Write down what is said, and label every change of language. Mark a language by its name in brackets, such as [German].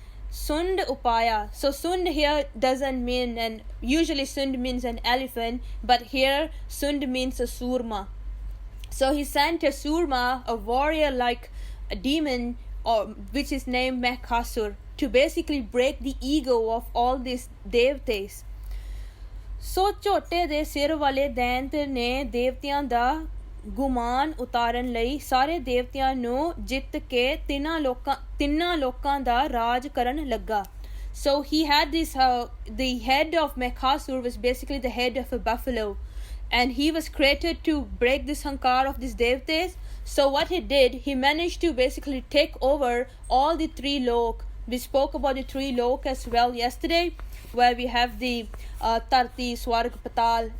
[English] Sund upaya. So Sund here doesn't mean, and usually Sund means an elephant, but here Sund means a surma. So he sent a surma, a warrior like a demon, which is named Mekhasur, to basically break the ego of all these devtas. [Punjabi] So ਝੋਟੇ ਦੇ ਸਿਰ ਵਾਲੇ ਦੈਂਤ ਨੇ ਦੇਵਤਿਆਂ ਦਾ ਗੁਮਾਨ ਉਤਾਰਨ ਲਈ ਸਾਰੇ ਦੇਵਤਿਆਂ ਨੂੰ ਜਿੱਤ ਕੇ ਤਿੰਨਾਂ ਲੋਕਾਂ ਦਾ ਰਾਜ ਕਰਨ ਲੱਗਾ. [English] So he had this, the head of Mekhasur was basically the head of a buffalo, and he was created to break this hankar of these devtas. So what he did, he managed to basically take over all the three lok. We spoke about the three lok as well yesterday, where we have the Tarti, Swarg, Patal.